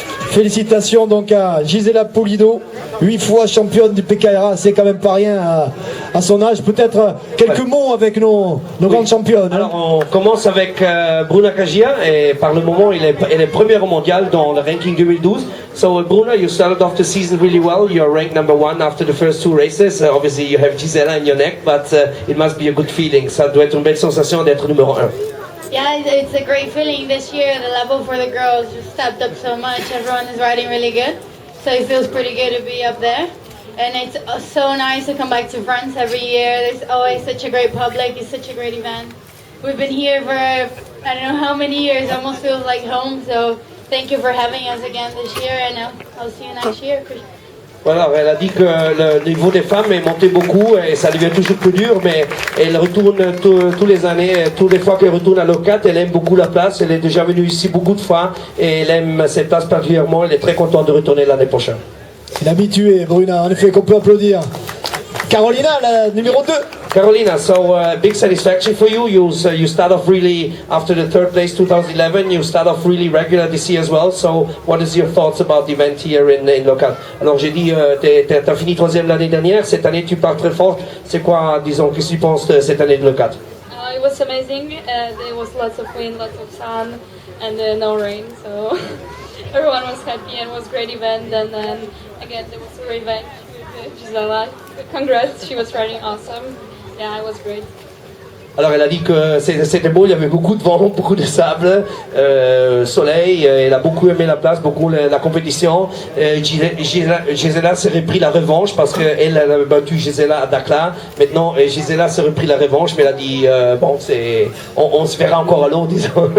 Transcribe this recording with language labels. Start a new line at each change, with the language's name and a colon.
French: Félicitations donc à Gisela Pulido, 8 fois championne du PKRA, c'est quand même pas rien à son âge. Peut-être quelques mots avec nos grandes championnes. Alors on commence avec Bruna Kagia, et par le moment elle est première au mondial dans le ranking 2012.
English: So Bruna, you started off the season really well. You're ranked #1 after the first 2 races. Obviously you have Gisela in your neck, but it must be a good feeling.
French: Ça doit être une belle sensation d'être numéro 1.
English: Yeah, it's a great feeling this year. The level for the girls just stepped up so much. Everyone is riding really good. So it feels pretty good to be up there. And it's so nice to come back to France every year. There's always such a great public. It's such a great event. We've been here for, I don't know how many years. Almost feels like home. So thank you for having us again this year. And I'll see you next year.
French: Voilà, elle a dit que le niveau des femmes est monté beaucoup et ça devient toujours plus dur, mais elle retourne tous les années, toutes les fois qu'elle retourne à Leucate, elle aime beaucoup la place, elle est déjà venue ici beaucoup de fois et elle aime cette place particulièrement, elle est très contente de retourner l'année prochaine. Une habituée, Bruna, en effet, qu'on peut applaudir. Carolina, la numéro 2.
English: Carolina, so big satisfaction for you. You start off really, after the 3rd place 2011, you start off really regular this year as well. So what is your thoughts about the event here in Leucate?
French: Alors j'ai dit, t'as fini 3e l'année dernière, cette année tu pars très fort. C'est quoi, disons, qu'est-ce que tu penses de cette année de Leucate?
English: It was amazing. There was lots of wind, lots of sun, and no rain. So everyone was happy and it was a great event. And then again, there was a revenge with Gisela. Congrats, she was riding awesome. Yeah, it was great.
French: Alors elle a dit que c'était beau, il y avait beaucoup de vent, beaucoup de sable, soleil, elle a beaucoup aimé la place, beaucoup la compétition. Gisela s'est repris la revanche parce qu'elle avait battu Gisela à Dakar. Maintenant Gisela s'est repris la revanche, mais elle a dit bon, on se verra encore à l'eau, disons.